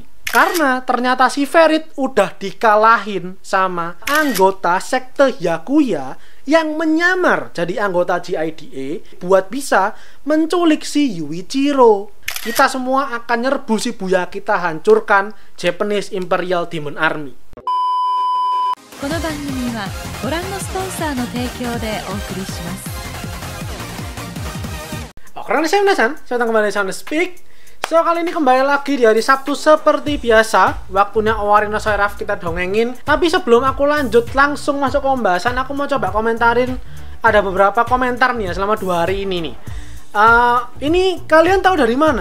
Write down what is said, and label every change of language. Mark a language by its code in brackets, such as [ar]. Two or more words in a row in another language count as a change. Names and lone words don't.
[id] Karena ternyata si Ferit udah dikalahin sama anggota sekte Hyakuya yang menyamar jadi anggota GIDA buat bisa menculik si Yuichiro. Kita semua akan nyerbu si Buya, kita hancurkan Japanese Imperial Demon Army. [ja] この番組はご覧のスポンサーの提供でお送りします。 [id] Oke, saya datang kembali di Speak. So, kali ini kembali lagi di hari Sabtu seperti biasa. Waktunya Owarino Seraph kita dongengin. Tapi sebelum aku lanjut langsung masuk ke pembahasan, aku mau coba komentarin. Ada beberapa komentar nih ya selama 2 hari ini nih. Ini kalian tahu dari mana?